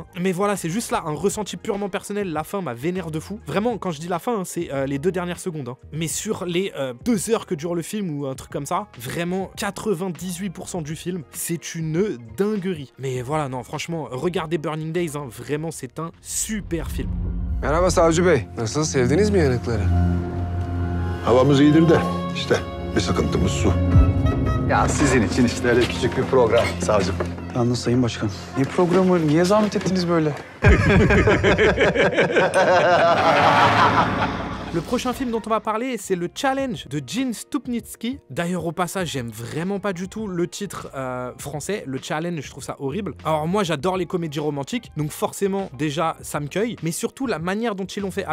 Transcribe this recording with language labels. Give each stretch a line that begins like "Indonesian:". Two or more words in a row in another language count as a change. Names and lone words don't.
French: Mais voilà, c'est juste là un ressenti purement personnel. La fin m'a vénère de fou. Vraiment, quand je dis la fin, hein, c'est les 2 dernières secondes. Hein. Mais sur les 2 heures que dure le film ou un truc comme ça, vraiment 98% du film, c'est une dinguerie. Mais voilà, non, franchement, regardez Burning Days, hein, vraiment, c'est un super film.
Turkish: Merhaba Savcı Bey. Nasıl? Sevdiniz mi yanıkları? Havamız iyidir de işte bir sıkıntımız su. Ya sizin için işte öyle küçük bir program savcım. Yalnız Sayın Başkan, ne programı, niye zahmet ettiniz böyle?
French: Le prochain film dont on va parler, c'est le Challenge de Gene Stupnitsky. D'ailleurs, au passage, j'aime vraiment pas du tout le titre français, le Challenge, je trouve ça horrible. Alors moi, j'adore les comédies romantiques, donc forcément, déjà, ça me cueille, mais surtout la manière dont ils l'ont fait.